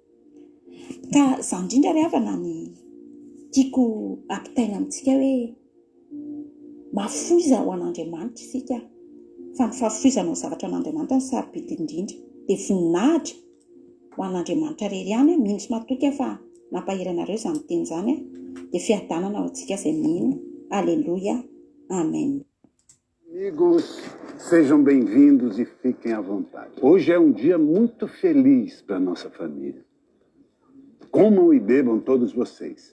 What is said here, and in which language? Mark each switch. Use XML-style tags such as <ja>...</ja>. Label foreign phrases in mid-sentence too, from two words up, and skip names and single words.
<mg>Ka za indrindra ary havana ny tiako ampitaina amintsika hoe mafoiza ho an'Andriamanitra isika fa ny fahafoizana ho zavatra an'Andriamanitra ny sarobidy indrindra dia voninahitra ho an'Andriamanitra rery ihany mino sy matoky fa nampahery anareo izany teny izany dia fiadanana ho antsika izay mino. Aleluia. Amen.</mg> <pt>Amigos, sejam bem-vindos e fiquem à vontade. Hoje é um dia muito feliz para a nossa família. Comam e bebam todos vocês.</pt>